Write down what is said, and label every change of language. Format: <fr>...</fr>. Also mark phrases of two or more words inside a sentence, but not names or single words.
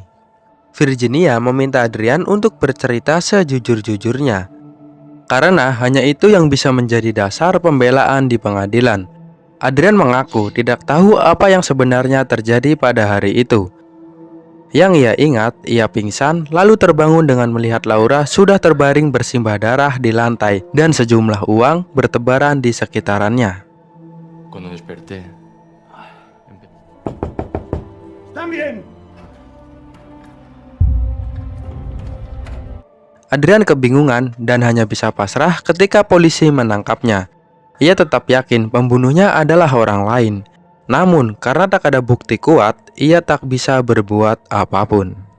<id>Virginia meminta Adrian untuk bercerita sejujur-jujurnya, karena hanya itu yang bisa menjadi dasar pembelaan di pengadilan. Adrian mengaku tidak tahu apa yang sebenarnya terjadi pada hari itu. Yang ia ingat, ia pingsan lalu terbangun dengan melihat Laura sudah terbaring bersimbah darah di lantai dan sejumlah uang bertebaran di sekitarannya.</id> <es>Cuando desperté, ¡También!</es> <id>Adrian kebingungan dan hanya bisa pasrah ketika polisi menangkapnya. Ia tetap yakin pembunuhnya adalah orang lain. Namun, karena tak ada bukti kuat, ia tak bisa berbuat apapun.</id>